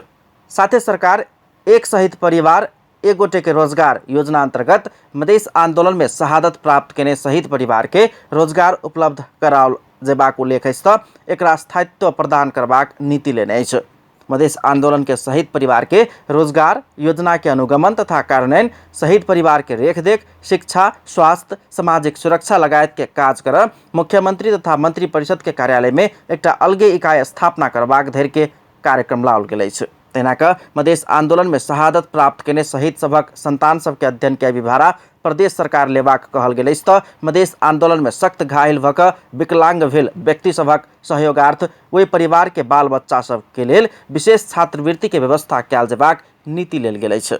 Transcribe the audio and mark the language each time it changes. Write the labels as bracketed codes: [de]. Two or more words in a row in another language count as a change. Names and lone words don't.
[mai] साथै सरकार एक शहीद परिवार एक गोटे के रोजगार योजना अंतर्गत मधेश आंदोलन में शहादत प्राप्त केने शहीद परिवार के रोजगार उपलब्ध कराओल जेबाक उल्लेख अछि त एकरा स्थायित्व प्रदान करबाक नीति लेने अछि। मधेश आंदोलन के शहीद परिवार के रोजगार योजना के अनुगमन तथा कार्यान्वयन, शहीद परिवार के रेखदेख, शिक्षा, स्वास्थ्य, सामाजिक सुरक्षा लगायत के काज कर मुख्यमंत्री तथा मंत्री परिषद के कार्यालय में एकटा अलगे इकाई स्थापना करबाक धरि के कार्यक्रम लाओल गेल अछि। तहिना क मधेश आंदोलन में शहादत प्राप्त केने शहीद सबक संतान सबके अध्ययन के विभारा प्रदेश सरकार लेबाक कहल गेल अछि त मधेश आंदोलन में सख्त घायल भऽ कऽ विकलांग भेल व्यक्ति सबक सहयोगार्थ ओहि परिवार के बाल बच्चा सब के लेल विशेष छात्रवृत्ति के व्यवस्था कयल जेबाक नीति लेल गेल अछि।